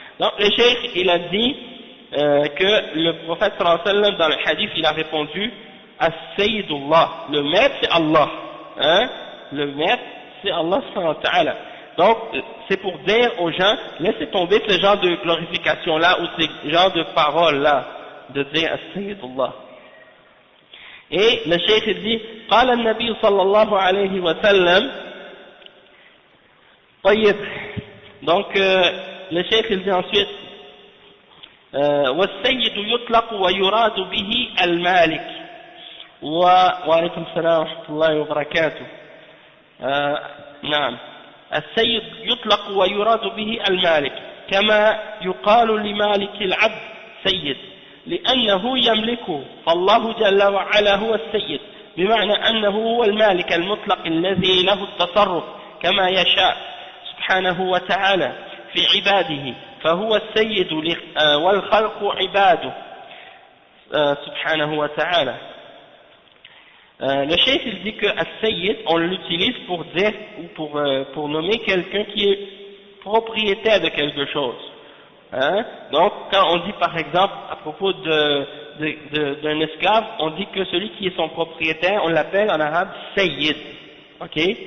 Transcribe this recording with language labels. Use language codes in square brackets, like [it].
[fr] Donc le cheikh, il a dit que le prophète sallallahu alayhi wa sallam, dans le hadith, il a répondu as-sayyidullah, le maître c'est Allah, hein, le maître c'est Allah subhanahu wa ta'ala. Donc c'est pour dire aux gens, laissez tomber ce genre de glorification là, ou ce genre de paroles là, de dire as-sayyidullah. Et le cheikh dit, [ar] قال النبي صلى الله عليه وسلم, طيب, [fr] donc le cheikh il dit ensuite, [ar] والسيد يطلق ويراد به المالك, وعليكم السلام ورحمة الله وبركاته. نعم, السيد يطلق ويراد به المالك كما يقال لمالك العبد سيد لأنه يملكه، فالله جل وعلا هو السيد بمعنى أنه هو المالك المطلق الذي له التصرف كما يشاء سبحانه وتعالى في عباده، فهو السيد والخلق عباده سبحانه وتعالى. [fr] Le cheikh il dit que as-sayyid on l'utilise pour dire ou pour nommer quelqu'un qui est propriétaire de quelque chose. Hein? Donc quand on dit par exemple à propos d'un esclave, on dit que celui qui est son propriétaire, on l'appelle en arabe sayyid. Ok?